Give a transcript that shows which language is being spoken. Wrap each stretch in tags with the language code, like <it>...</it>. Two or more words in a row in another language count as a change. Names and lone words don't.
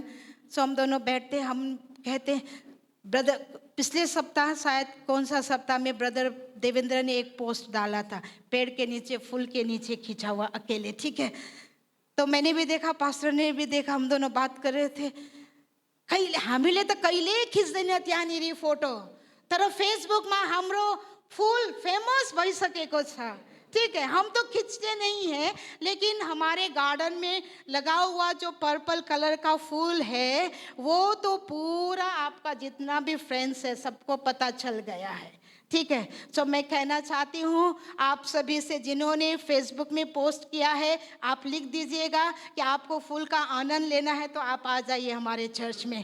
<hi>सो हम दोनों बैठते, हम कहते हैं, ब्रदर पिछले सप्ताह, शायद कौन सा सप्ताह में, ब्रदर देवेंद्र ने एक पोस्ट डाला था, पेड़ के नीचे, फूल के नीचे खींचा हुआ अकेले, ठीक है। तो मैंने भी देखा, पास्टर ने भी देखा, हम दोनों बात कर रहे थे।</hi> <ne>हामीले तो कहिले खिच्दैन त्यहाँनिर फोटो, तर फेसबुकमा हाम्रो फूल फेमस भइसकेको छ,</ne> <hi>ठीक है। हम तो खींचते नहीं हैं, लेकिन हमारे गार्डन में लगा हुआ जो</hi> <en>purple color</en> <hi>का फूल है, वो तो पूरा आपका जितना भी फ्रेंड्स है सबको पता चल गया है, ठीक है। तो मैं कहना चाहती हूँ आप सभी से, जिन्होंने फेसबुक में पोस्ट किया है, आप लिख दीजिएगा कि आपको फूल का आनंद लेना है तो आप आ जाइए हमारे चर्च में।</hi>